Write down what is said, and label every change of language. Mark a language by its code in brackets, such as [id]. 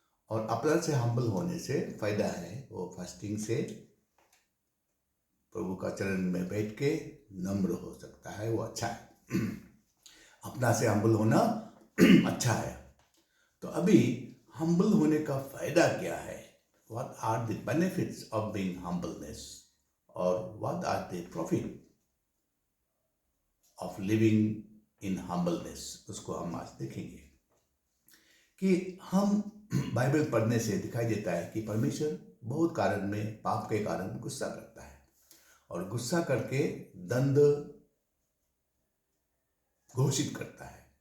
[hi] और अपना से हम्बल होने से फायदा है, वो फास्टिंग से प्रभु का चरण में बैठ के नम्र हो सकता है, वो अच्छा है। अपना से हम्बल होना अच्छा है। तो अभी हम्बल होने का फायदा क्या है? [en] What are the benefits of being humbleness, or what are the profit of living in humbleness? [hi] उसको हम आज देखेंगे कि हम बाइबल पढ़ने से दिखाई देता है कि परमेश्वर बहुत कारण में पाप के कारण गुस्सा करता है, और गुस्सा करके दंड घोषित करता है।